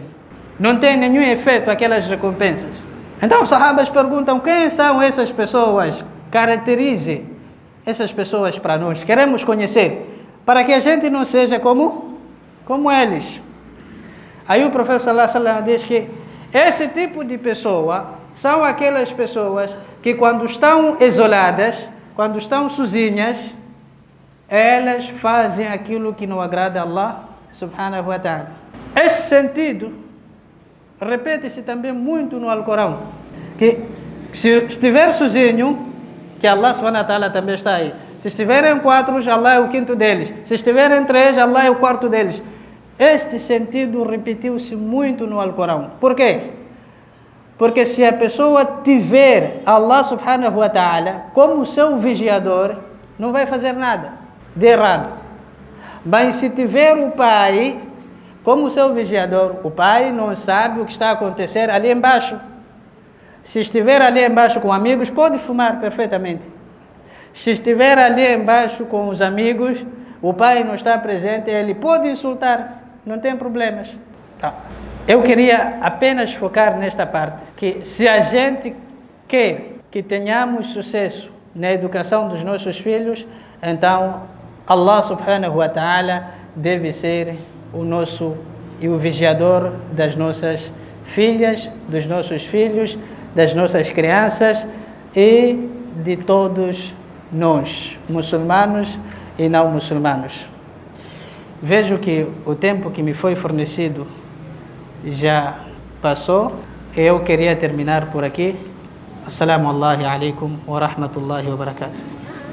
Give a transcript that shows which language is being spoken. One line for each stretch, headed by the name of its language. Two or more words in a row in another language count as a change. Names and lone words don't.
Portuguese: Não tem nenhum efeito aquelas recompensas. Então os sahabas perguntam: quem são essas pessoas? Caracterize essas pessoas para nós, queremos conhecer, para que a gente não seja como eles. Aí o professor
Arabic: صلى الله عليه وسلم
Portuguese: diz que esse tipo de pessoa são aquelas pessoas que, quando estão isoladas, quando estão sozinhas, elas fazem aquilo que não agrada a Allah
Arabic: سبحانه وتعالى.
Portuguese: Esse sentido repete-se também muito no Alcorão, que se estiver sozinho, que Allah
Arabic: سبحانه وتعالى
Portuguese: também está aí. Se estiverem 4, Allah é o 5º deles. Se estiverem 3, Allah é o 4º deles. Este sentido repetiu-se muito no Alcorão. Por quê? Porque se a pessoa tiver Allah
Arabic: سبحانه وتعالى
Portuguese: como seu vigiador, não vai fazer nada de errado. Mas se tiver o pai como seu vigiador, o pai não sabe o que está a acontecer ali embaixo. Se estiver ali embaixo com amigos, pode fumar perfeitamente. Se estiver ali embaixo com os amigos, o pai não está presente, ele pode insultar, não tem problemas. Tá. Eu queria apenas focar nesta parte, que se a gente quer que tenhamos sucesso na educação dos nossos filhos, então Allah
Arabic: سبحانه وتعالى
Portuguese: deve ser o nosso e o vigiador das nossas filhas, dos nossos filhos, das nossas crianças e de todos nós, muçulmanos e não muçulmanos. Vejo que o tempo que me foi fornecido já passou. Eu queria terminar por aqui.
Arabic: السلام عليكم ورحمة الله وبركاته.